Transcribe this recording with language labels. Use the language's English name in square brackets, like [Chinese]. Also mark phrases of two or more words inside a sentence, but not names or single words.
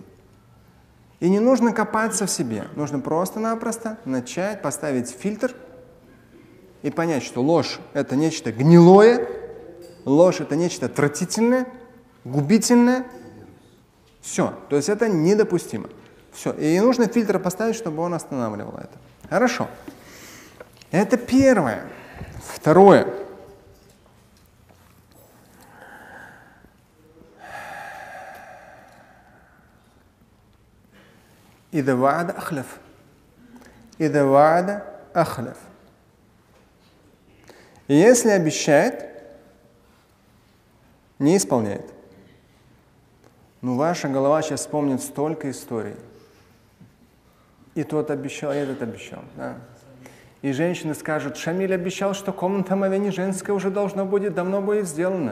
[Russian] И не нужно копаться в себе. Нужно просто-напросто начать поставить фильтр и понять, что ложь – это нечто гнилое, ложь – это нечто отвратительное, губительное. Все. То есть это недопустимо. Все. И нужно фильтр поставить, чтобы он останавливал это. Хорошо. Это первое. Второе. [Arabic] إذا وعد أخلف. إذا وعد أخلف. [Russian] Если обещает, не исполняет. Ну, ваша голова сейчас вспомнит столько историй. И тот обещал, и этот обещал. Да. И женщины скажут, Шамиль обещал, что комната моя не женская уже давно будет сделана.